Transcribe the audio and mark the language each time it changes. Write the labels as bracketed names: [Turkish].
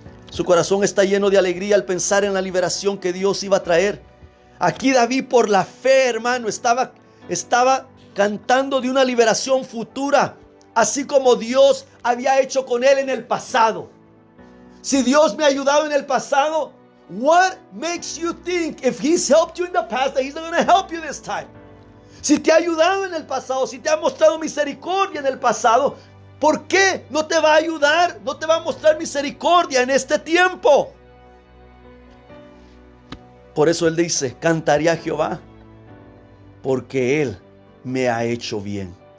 [Spanish] Su corazón está lleno de alegría al pensar en la liberación que Dios iba a traer. Aquí David, por la fe, hermano, estaba cantando de una liberación futura, así como Dios había hecho con él en el pasado. Si Dios me ha ayudado en el pasado, [English] what makes you think if He's helped you in the past that He's not going to help you this time? [Spanish] Si te ha ayudado en el pasado, si te ha mostrado misericordia en el pasado, ¿por qué no te va a ayudar, no te va a mostrar misericordia en este tiempo? Por eso él dice, cantaré a Jehová, porque Él me ha hecho bien.